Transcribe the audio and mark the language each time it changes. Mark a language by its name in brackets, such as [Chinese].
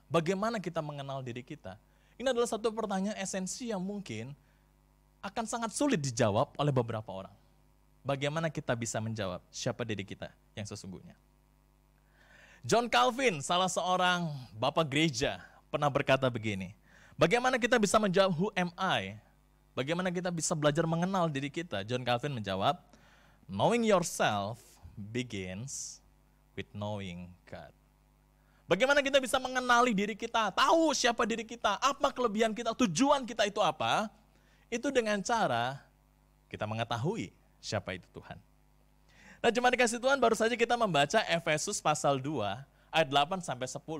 [Indonesian] Bagaimana kita mengenal diri kita? Ini adalah satu pertanyaan esensi yang mungkin akan sangat sulit dijawab oleh beberapa orang. Bagaimana kita bisa menjawab siapa diri kita yang sesungguhnya? John Calvin, salah seorang bapak gereja, pernah berkata begini, bagaimana kita bisa menjawab [English] who am I? [Indonesian] Bagaimana kita bisa belajar mengenal diri kita? [English] John Calvin [Indonesian] menjawab, [English] knowing yourself begins with knowing God. [Indonesian] Bagaimana kita bisa mengenali diri kita, tahu siapa diri kita, apa kelebihan kita, tujuan kita itu apa? Itu dengan cara kita mengetahui siapa itu Tuhan. Nah, jemaat dikasih Tuhan, baru saja kita membaca Efesus pasal 2 ayat 8 sampai 10.